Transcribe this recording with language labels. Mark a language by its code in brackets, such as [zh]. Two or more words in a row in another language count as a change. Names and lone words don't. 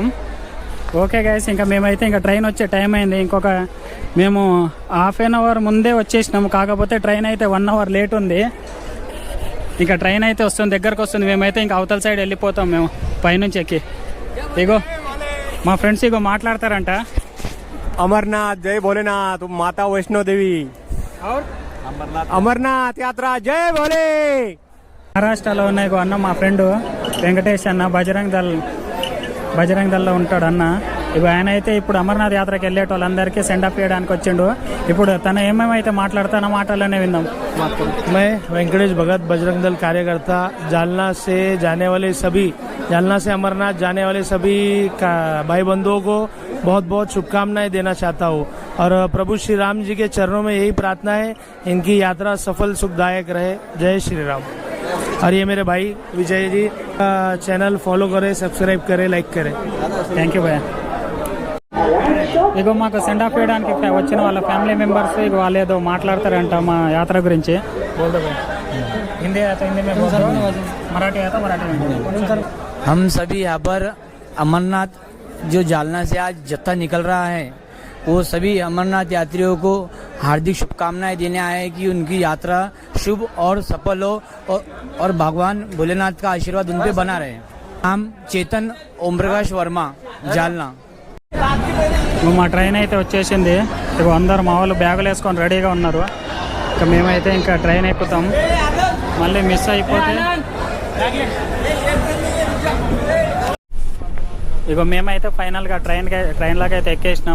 [en] okay guys, [te] ఇంకా మేమైతే ఇంకా ట్రైన్ వచ్చే టైం అయింది. మేము [en] half an hour [te] ముందే వచ్చేసినాము, కాకపోతే ట్రైన్ అయితే 1 [en] hour late [te] ఉంది. ఇంకా ట్రైన్ అయితే వస్తుంది, దగ్గరకు వస్తుంది. మేమైతే ఇంకా అవతల సైడ్ వెళ్ళిపోతాం మేము పైనుంచి ఎక్కి. ఇగో మా ఫ్రెండ్స్ ఇగో మాట్లాడతారంట. [hi] अमरनाथ जय भोलेनाथ, माता वैष्णो देवी और अमरनाथ यात्रा जय भोले. [te] మహారాష్ట్రలో ఉన్న ఇగో అన్న మా ఫ్రెండ్ వెంకటేష్ అన్న, బజరంగ్ దళ్లో ఉంటాడు అన్న. ఇగో ఆయన అయితే ఇప్పుడు అమర్నాథ్ యాత్రకి వెళ్ళేట వాళ్ళందరికీ [en] send off [te] చేయడానికి వచ్చిండు. ఇప్పుడు తన ఏమేమైతే మాట్లాడుతానో మాటల్లోనే విందాం. [hi] मैं वेंकटेश भगत, बजरंग दल कार्यकर्ता, जालना से अमरनाथ जाने वाले सभी भाई बंधुओं को बहुत बहुत शुभकामनाएं देना चाहता हूँ. और प्रभु श्री राम जी के चरणों में यही प्रार्थना है, इनकी यात्रा सफल सुखदायक रहे. जय श्री राम. और ये मेरे भाई विजय जी चैनल फॉलो करें, सब्सक्राइब करें, लाइक करें. [en] thank you भैया. [te] ఇగో మాకు [en] send off [te] చేయడానికి వచ్చిన వాళ్ళ [en] family members [te] ఇగో వాళ్ళు ఏదో మాట్లాడతారంట మా యాత్ర గురించి. [hi] हिंदी आता हिंदी में बोल दो, मराठी आता मराठी में बोलो। हम सभी यहाँ पर अमरनाथ जो जालना से आज जत्था निकल रहा है वो सभी अमरनाथ यात्रियों को हार्दिक शुभकामनाएं देने आए हैं कि उनकी यात्रा शुभ और सफल हो और भगवान भोलेनाथ का आशीर्वाद उन पे बना रहे। हम चेतन ओम प्रकाश वर्मा जालना। [te] మా ట్రైన్ అయితే వచ్చేసింది. ఇక అందరు మా వాళ్ళు బ్యాగులు వేసుకొని రెడీగా ఉన్నారు. ఇక మేమైతే ఇంకా ట్రైన్ ఎక్కుతాం. మళ్ళీ మిస్ అయిపోతే ఇక మేమైతే ఫైనల్గా ట్రైన్లోకి అయితే ఎక్కేసినాం.